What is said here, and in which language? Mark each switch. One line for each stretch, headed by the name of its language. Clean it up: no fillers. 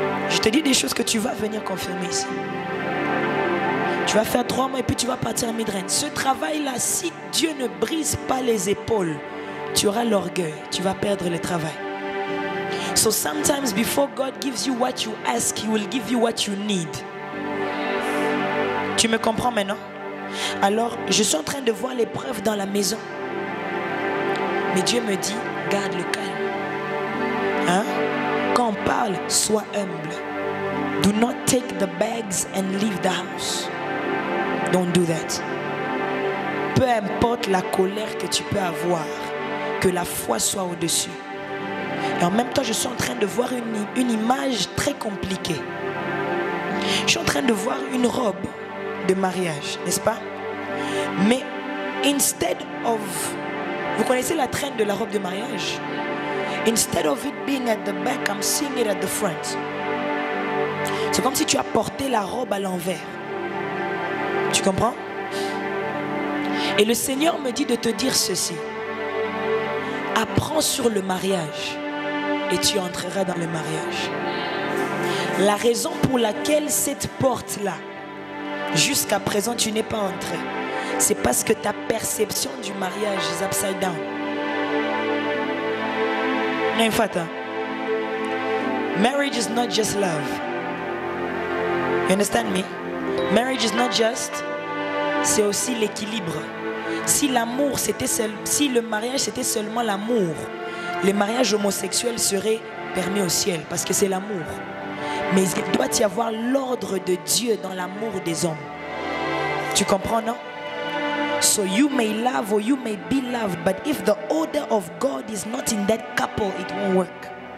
French: Je te dis des choses que tu vas venir confirmer ici. Tu vas faire 3 mois et puis tu vas partir à Midrand. Ce travail-là, si Dieu ne brise pas les épaules, tu auras l'orgueil, tu vas perdre le travail.
English: So sometimes before God gives you what you ask, He will give you what you need.
French: Tu me comprends maintenant? Alors, je suis en train de voir l'épreuve dans la maison. Mais Dieu me dit, garde le calme. Hein? Quand on parle, sois humble.
English: Do not take the bags and leave the house. Don't do that.
French: Peu importe la colère que tu peux avoir, que la foi soit au-dessus. Et en même temps, je suis en train de voir une image très compliquée. Je suis en train de voir une robe de mariage, n'est-ce pas? Mais
English: instead of...
French: Vous connaissez la traîne de la robe de mariage?
English: Instead of it being at the back, I'm seeing it at the front.
French: C'est comme si tu as porté la robe à l'envers. Tu comprends? Et le Seigneur me dit de te dire ceci. Apprends sur le mariage et tu entreras dans le mariage. La raison pour laquelle cette porte-là jusqu'à présent tu n'es pas entré, c'est parce que ta perception du mariage
English: is upside down.
French: Non, fata.
English: Marriage is not just love. You understand me? Marriage is not just,
French: c'est aussi l'équilibre. Si l'amour c'était si le mariage c'était seulement l'amour, les mariages homosexuels seraient permis au ciel parce que c'est l'amour. Mais il doit y avoir l'ordre de Dieu dans l'amour des hommes. Tu comprends, non?
English: So you may love or you may be loved, but if the order of God is not in that couple, it won't work.